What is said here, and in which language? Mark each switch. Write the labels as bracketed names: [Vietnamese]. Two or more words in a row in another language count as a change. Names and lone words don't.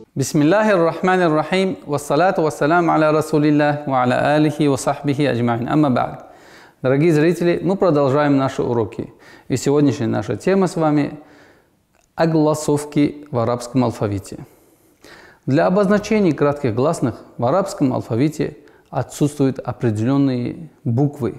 [Arabic] بسم الله الرحمن الرحيم والصلاة والسلام على رسول الله وعلى آله وصحبه أجمعين. أما بعد. [Russian] Дорогие зрители, мы продолжаем наши уроки. И сегодняшняя наша тема с вами – огласовки в арабском алфавите. Для обозначения кратких гласных в арабском алфавите отсутствуют определенные буквы.